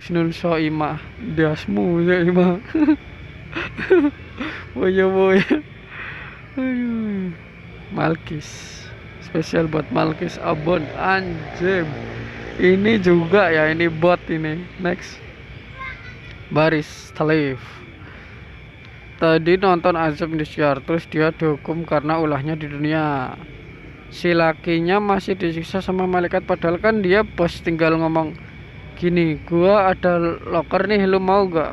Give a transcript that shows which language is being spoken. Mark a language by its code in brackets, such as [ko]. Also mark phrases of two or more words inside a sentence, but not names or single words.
[id] Soimah dasmu Soimah. Boya boya. Aduh. Malkis spesial buat Malkis Abon anjim. Ini juga ya, ini bot ini. Next, Baris Talif. Tadi nonton Azab Indosiar, terus dia dihukum karena ulahnya di dunia. Si lakinya masih disiksa sama malaikat, padahal kan dia bos, tinggal ngomong gini, gua ada loker nih, lu mau gak?